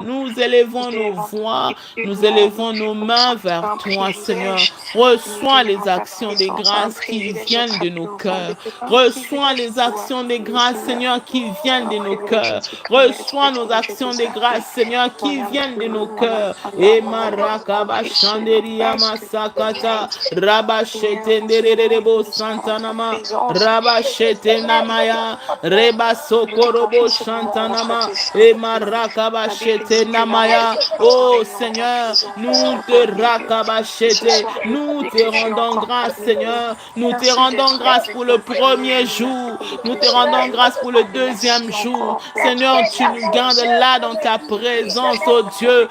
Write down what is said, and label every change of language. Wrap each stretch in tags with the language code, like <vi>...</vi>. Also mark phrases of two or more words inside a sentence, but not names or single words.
<fr>Nous élevons nos voix, nous élevons nos mains vers toi, Seigneur. Reçois les actions des grâces qui viennent de nos cœurs. Reçois les actions des grâces, Seigneur, qui viennent de nos cœurs. Reçois nos actions des grâces, Seigneur, qui viennent de nos cœurs. Et marakaba shanderia masakata rabashete ndererebo santanama rabashete namaya reba sokorobo shantanama et marakaba shete namaya. Oh Seigneur, nous te rakabachete, nous te rendons grâce, Seigneur. Nous te rendons grâce pour le premier jour. Nous te rendons grâce pour le deuxième jour. Seigneur, tu nous gardes là dans ta présence, oh Dieu.</fr>